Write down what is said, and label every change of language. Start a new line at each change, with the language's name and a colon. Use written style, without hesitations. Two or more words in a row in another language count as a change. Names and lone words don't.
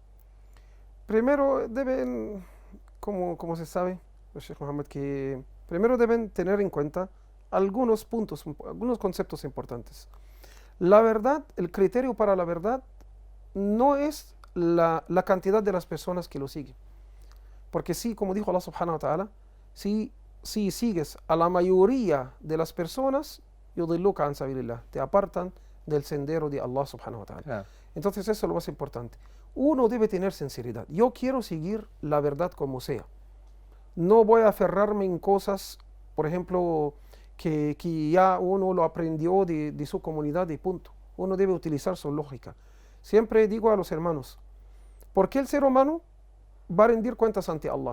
Spanish: Primero deben, como se sabe, Sheikh Mohammed, que primero deben tener en cuenta algunos puntos, algunos conceptos importantes. La verdad, el criterio para la verdad no es la cantidad de las personas que lo siguen. Porque sí, como dijo Allah
Arabic: سبحانه وتعالى,
Spanish: si sigues a la mayoría de las personas,
Arabic: يضلوك عن سبيل الله,
Spanish: te apartan del sendero de Allah
Arabic: سبحانه وتعالى.
Spanish: Claro. Entonces eso es lo más importante. Uno debe tener sinceridad. Yo quiero seguir la verdad como sea. No voy a aferrarme en cosas, por ejemplo, que ya uno lo aprendió de su comunidad y punto. Uno debe utilizar su lógica. Siempre digo a los hermanos, ¿por qué el ser humano va a rendir cuentas ante Allah?